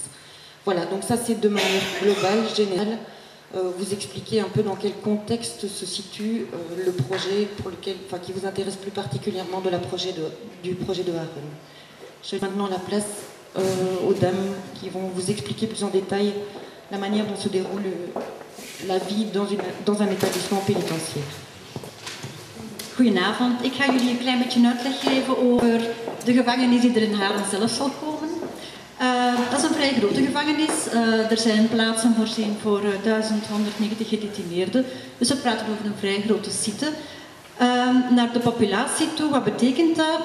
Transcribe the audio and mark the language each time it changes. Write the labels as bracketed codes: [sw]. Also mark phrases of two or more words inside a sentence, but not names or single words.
[fr] Voilà, donc ça c'est de manière globale, générale, vous expliquer un peu dans quel contexte se situe le projet qui vous intéresse plus particulièrement du projet de Arronnes. Je vais maintenant la place aux dames qui vont vous expliquer plus en détail la manière dont se déroule la vie dans un établissement pénitentiaire. [nl] Goedenavond, ik ga jullie een klein beetje uitleg geven over de gevangenis die er in Haarlem zelf zal komen. Dat is een vrij grote gevangenis. Er zijn plaatsen voorzien voor 1190 gedetineerden. Dus we praten over een vrij grote site. Naar de populatie toe, wat betekent dat?